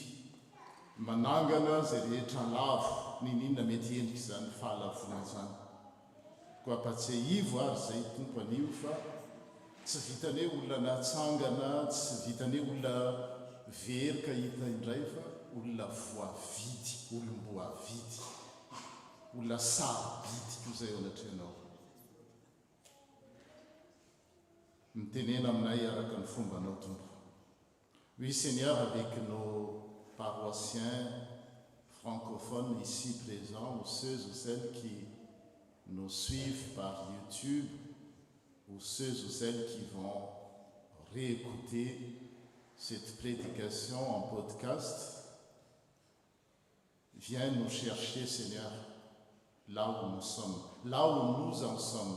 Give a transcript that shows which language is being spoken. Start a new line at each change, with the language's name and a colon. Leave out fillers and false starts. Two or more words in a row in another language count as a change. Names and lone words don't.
Malagasy: manangana izay rehetra lavo ninona mety endrika izany fahalavona izany koa apatsiaivo ary izay tompo anio fa tsy vitany hoe olona natsangana tsy vitany hoe olona verika hita indray fa olona voavidy olom-boavidy olona sarobidy koa izay ao anatreanao mitenena aminay araka ny fombanao tompo.
French: Oui Seigneur, avec nos paroissiens francophones ici présents, ou ceux ou celles qui nous suivent par YouTube, ou ceux ou celles qui vont réécouter cette prédication en podcast, viens nous chercher, Seigneur, là où nous sommes, là où nous en sommes.